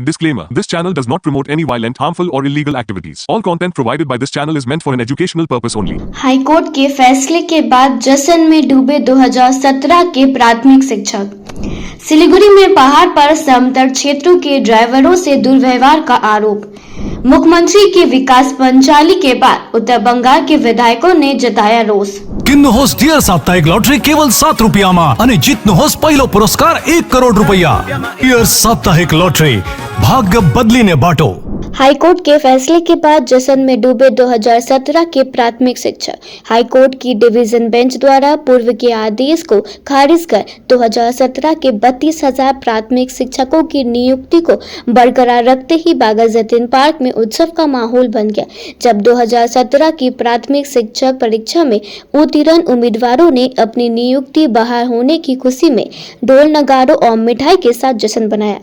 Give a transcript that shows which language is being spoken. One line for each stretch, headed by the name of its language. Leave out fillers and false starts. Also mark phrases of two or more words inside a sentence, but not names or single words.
English: Disclaimer. This channel does not promote any violent, harmful or illegal activities. All content provided by this channel is meant for an educational purpose only.
Hindi: हाईकोर्ट के फैसले के बाद जश्न में डूबे 2017 के प्राथमिक शिक्षक। सिलीगुड़ी में पहाड़ पर समतल क्षेत्रों के ड्राइवरों से दुर्व्यवहार का आरोप। मुख्यमंत्री के विकास पंचाली के बाद उत्तर बंगाल के विधायकों ने जताया रोष।
Nepali: किन्नुहोस् डियर साप्ताहिक लॉटरी केवल 7 रुपियाँमा अनि जित्नुहोस् पहिलो पुरस्कार 1 करोड़ रुपैयाँ। डियर साप्ताहिक लॉटरी, भाग्य बदलिने बाटो।
Hindi: हाईकोर्ट के फैसले के बाद जश्न में डूबे 2017 के प्राथमिक शिक्षक। हाईकोर्ट की डिवीजन बेंच द्वारा पूर्व के आदेश को खारिज कर 2017 के 32,000 प्राथमिक शिक्षकों की नियुक्ति को बरकरार रखते ही बागा जतीन पार्क में उत्सव का माहौल बन गया, जब 2017 की प्राथमिक शिक्षक परीक्षा में उत्तीर्ण उम्मीदवारों ने अपनी नियुक्ति बहाल होने की खुशी में ढोल नगाड़ों और मिठाई के साथ जश्न बनाया।